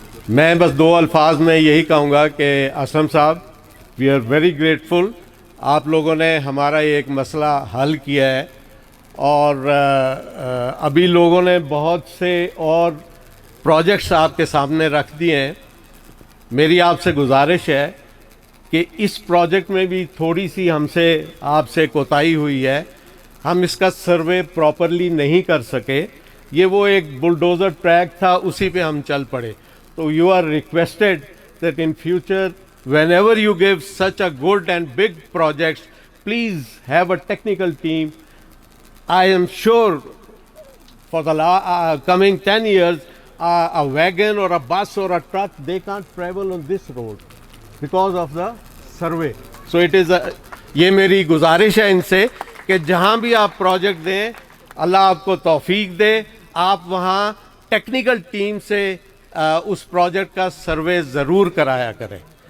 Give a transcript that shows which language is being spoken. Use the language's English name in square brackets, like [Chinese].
[Hindi] मैं बस 2 अल्फाज में यही कहूँगा कि असलम साहब, [English] we are very grateful, [Hindi] आप लोगों ने हमारा एक मसला हल किया है और अभी लोगों ने बहुत से और प्रोजेक्ट्स आपके सामने रख दिए हैं। मेरी आपसे गुजारिश है कि इस प्रोजेक्ट में भी थोड़ी सी हमसे आपसे कोताही हुई है, हम इसका सर्वे प्रॉपरली नहीं कर सके, ये वो एक बुलडोज़र ट्रैक था, उसी पे हम चल पड़े। [English] तो you are requested that in future whenever you give such a good and big projects, please have a technical team. I am sure for the coming 10 years, a wagon or a bus or a truck, they can't travel on this road because of the survey. So it is [Hindi] ये मेरी गुजारिश है इनसे कि जहाँ भी आप project दें, अल्लाह आपको तौफीक दे, आप वहाँ टेक्निकल टीम से उस प्रोजेक्ट का सर्वे ज़रूर कराया करें।